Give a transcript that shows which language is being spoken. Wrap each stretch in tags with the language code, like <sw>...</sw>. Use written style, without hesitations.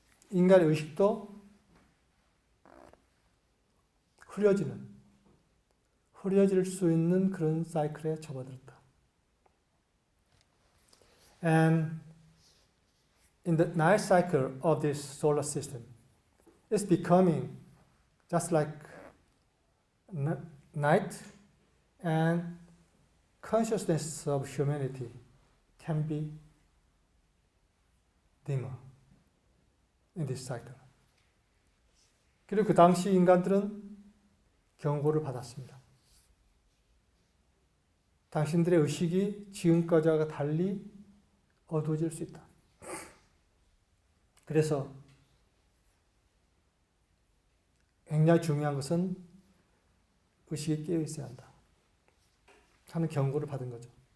<ko>인간의 의식도 흐려질 수 있는 그런 사이클에 접어들었다.</ko> <en>And in the night cycle of this solar system, it's becoming just like night, and consciousness of humanity can be dimmer in this cycle.</en> <ko>그리고 그 당시 인간들은 경고를 받았습니다. 당신들의 의식이 지금까지와 달리 어두워질 수 있다. 그래서 굉장히 중요한 것은 의식이 깨어 있어야 한다 하는 경고를 받은 거죠.</ko>